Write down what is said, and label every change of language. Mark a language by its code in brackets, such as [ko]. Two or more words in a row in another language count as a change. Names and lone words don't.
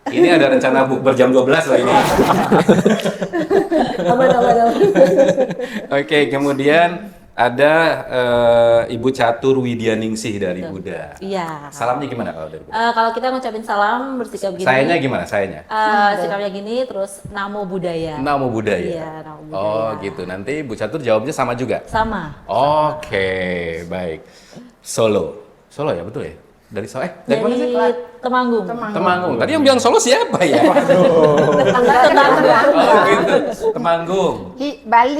[id] Ini ada rencana bukber jam 12 loh ini. Aman. Oke, kemudian ada Ibu Catur Widyaningsih dari Buddha. Iya. Salamnya gimana kalau dari Buddha? Kalau kita ngucapin salam bersikap gini. Sayanya gimana? Sayanya? Sikapnya gini, terus [pi] namo buddhaya. Namo Buddhaya. [id] Iya, [pi] namo buddhaya. [id] Oh gitu. Nanti Bu Catur jawabnya sama juga. Sama. Oke, baik. Solo. Solo ya, betul ya? Dari Solo. Dari mana sih? Dari Temanggung. Temanggung. Tadi yang bilang Solo siapa ya? Temanggung. Oh gitu. Temanggung. Bali.